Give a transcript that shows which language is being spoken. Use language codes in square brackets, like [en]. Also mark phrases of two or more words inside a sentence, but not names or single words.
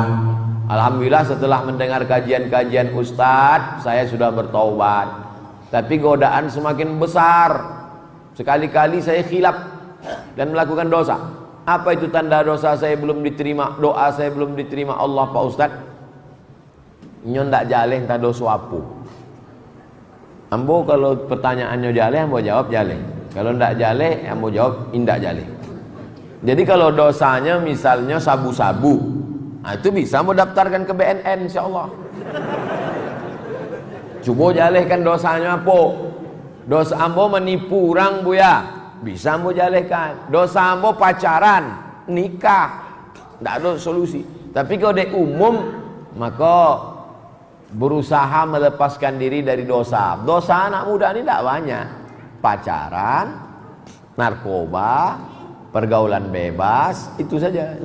[id] Alhamdulillah setelah mendengar kajian-kajian ustadz, saya sudah bertaubat. Tapi godaan semakin besar. Sekali-kali saya khilaf dan melakukan dosa. Apa itu tanda dosa saya belum diterima, doa saya belum diterima Allah Pak Ustaz? [min] Nyon tak jaleh tak dosa apa? Ambo kalau pertanyaannya jaleh, ambo jawab jaleh. Kalau ndak jaleh, ambo jawab indak jaleh. [id] Jadi kalau dosanya misalnya sabu-sabu, nah itu bisa ambo daftarkan ke BNN insyaallah. Coba jalehkan dosanya apa? [min] Dosa ambo menipu orang buya, bisa ambo jalehkan. [id] Dosa ambo pacaran, nikah, tidak ada solusi. Tapi kalau dia umum, maka berusaha melepaskan diri dari dosa. Dosa anak muda ini tidak banyak. Pacaran, narkoba, pergaulan bebas, itu saja.